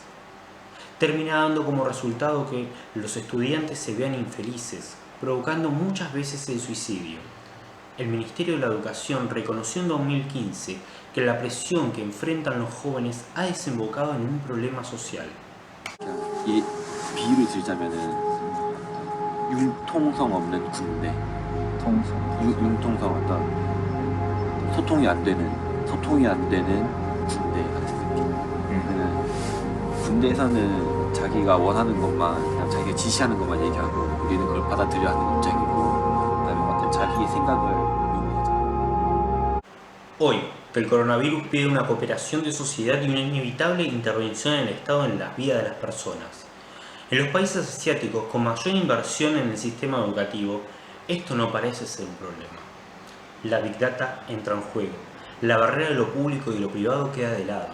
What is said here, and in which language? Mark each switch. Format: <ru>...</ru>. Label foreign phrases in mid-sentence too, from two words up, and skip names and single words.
<es>Termina dando como resultado que los estudiantes se vean infelices, provocando muchas veces el suicidio. el Ministerio de la Educación reconoció en 2015 que la presión que enfrentan los jóvenes ha desembocado en un problema social.</es> <ko>이 비유를 들자면은 융통성 없는 군대, 융통성 어떤 소통이 안 되는 군대 같은 느낌. 그러면 군대에서는 자기가 원하는 것만, 그냥 자기가 지시하는 것만 얘기하고 우리는 그걸 받아들여야 하는 입장이고, 그다음에 어떤 자기의 생각을 요구하잖아.</ko> <es>Hoy, que el coronavirus pide una cooperación de sociedad y una inevitable intervención del Estado en las vidas de las personas. En los países asiáticos con mayor inversión en el sistema educativo, esto no parece ser un problema. La Big Data entra en juego, la barrera de lo público y lo privado queda de lado.</es>